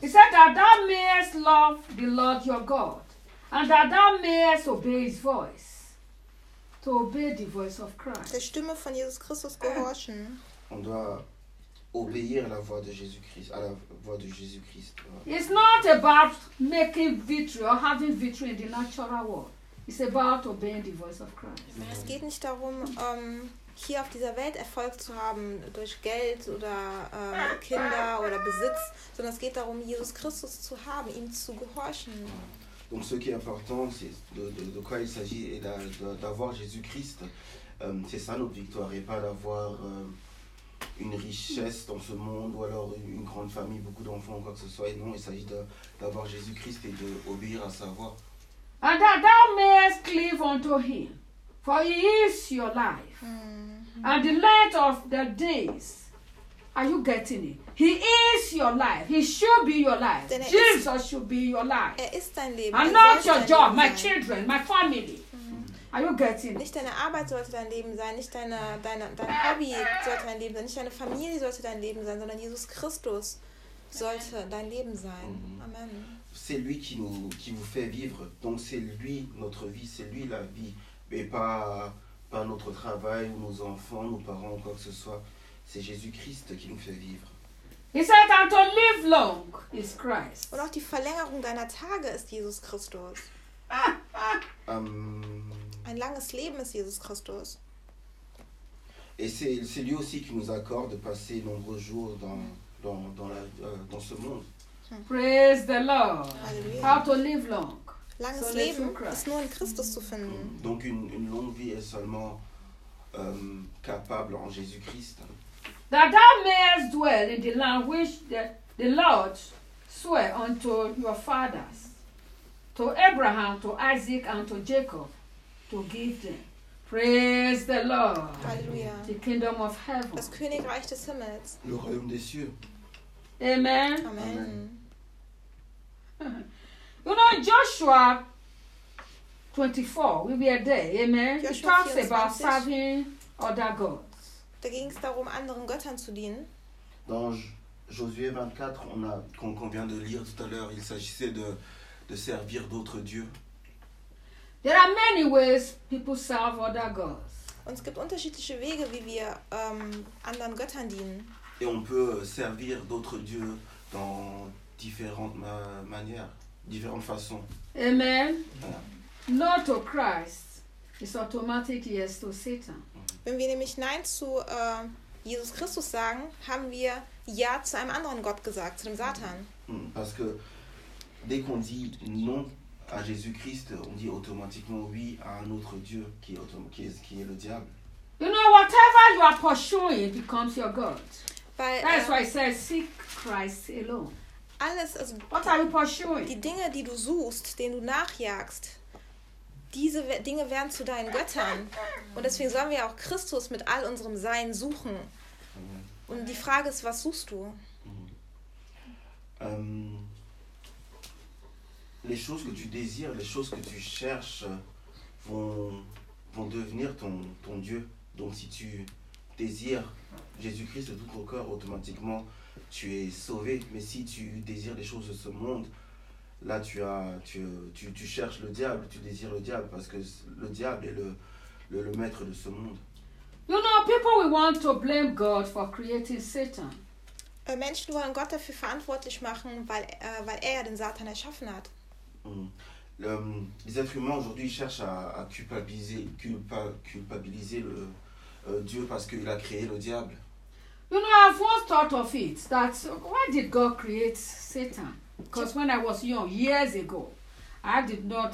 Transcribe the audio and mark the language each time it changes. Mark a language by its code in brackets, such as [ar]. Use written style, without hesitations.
[en] He said that thou mayest love the Lord your God, and that thou mayest obey his voice. To obey the voice of Christ. [de] Der Stimme von Jesus Christus gehorchen. [fr] On doit obéir la voix de Jésus Christ, à la voix de Jésus Christ. [en] It's not about making victory or having victory in the natural world. It's about obeying the voice of Christ. Mm-hmm. [de] Es geht nicht darum, hier auf dieser Welt Erfolg zu haben durch Geld oder Kinder oder Besitz, sondern es geht darum, Jesus Christus zu haben, ihm zu gehorchen. [fr] Donc ce qui est important, c'est de quoi il s'agit, et d'avoir Jésus-Christ. C'est ça notre victoire, et pas d'avoir une richesse dans ce monde, ou alors une grande famille, beaucoup d'enfants, ou quoi que ce soit. Et non, il s'agit d'avoir Jésus-Christ et d'obéir à sa voix. [en] And that thou mayest cleave unto him, for he is your life. Mm-hmm. And the length of the days, are you getting it? He is your life. He should be your life. Jesus should be your life. [de] Er ist dein Leben. [en] And not your job, my children, my family. Mm-hmm. Are you getting it? [de] Nicht deine Arbeit sollte dein Leben sein. Nicht dein Hobby sollte dein Leben sein. Nicht deine Familie sollte dein Leben sein. Sondern Jesus Christus sollte dein Leben sein. Mm-hmm. Amen. [fr] C'est lui qui vous fait vivre. Donc c'est lui notre vie. C'est lui la vie. Mais pas notre travail, nos enfants, nos parents, quoi que ce soit. C'est Jésus Christ qui nous fait vivre. [en] He said, "And to live long is Christ." [de] Und auch die Verlängerung deiner Tage ist Jesus Christus. Ein langes Leben ist Jesus Christus. [fr] Et c'est lui aussi qui nous accorde de passer nombreux jours dans ce monde. [en] Praise the Lord. Alleluia. How to live long. [de] Langes Leben ist nur in Christus zu finden. [fr] Donc une longue vie est seulement capable en Jésus Christ. [en] That thou mayest dwell in the land which the Lord swore unto your fathers, to Abraham, to Isaac, and to Jacob, to give them. Praise the Lord. Hallelujah. The kingdom of heaven. [de] Das Königreich des Himmels. [fr] Le royaume des cieux. Amen. Amen. [en] You know, Joshua 24, we were there. Amen. Joshua he talks 24. About serving other gods. [de] Da ging es darum, anderen Göttern zu dienen. [fr] Dans Josué 24, qu'on vient de lire tout à l'heure, il s'agissait de servir d'autres dieux. [en] There are many ways people serve other gods. [de] Und es gibt unterschiedliche Wege, wie wir anderen Göttern dienen. [fr] Et on peut servir d'autres dieux dans différentes manières, différentes façons. Amen. Voilà. [en] Not to Christ, it's automatic yes to Satan. [de] Wenn wir nämlich Nein zu Jesus Christus sagen, haben wir Ja zu einem anderen Gott gesagt, zu dem Satan. [fr] Parce que dès qu'on dit non à Jésus Christ, on dit automatiquement oui à un autre Dieu qui est le diable. [en] You know, whatever you are pursuing becomes your God. That's why it says seek Christ alone. [de] Alles, also, [en] what are you pursuing? [de] Die Dinge, die du suchst, denen du nachjagst, diese Dinge werden zu deinen Göttern. Und deswegen sollen wir auch Christus mit all unserem Sein suchen. Und die Frage ist, was suchst du? [fr] Les choses que tu désires, les choses que tu cherches vont devenir ton Dieu. Donc si tu désires Jésus-Christ de tout ton cœur, automatiquement tu es sauvé. Mais si tu désires les choses de ce monde, là tu cherches le diable, tu désires le diable parce que le diable est le maître de ce monde. [en] You know, people will want to blame God for creating Satan. [de] Menschen wollen Gott dafür verantwortlich machen, weil er den Satan erschaffen hat. [fr] Les êtres humains aujourd'hui cherchent à culpabiliser Dieu parce qu'il a créé le diable. [en] You know, I've once thought of it, that why did God create Satan? Because when I was young, years ago, I did not.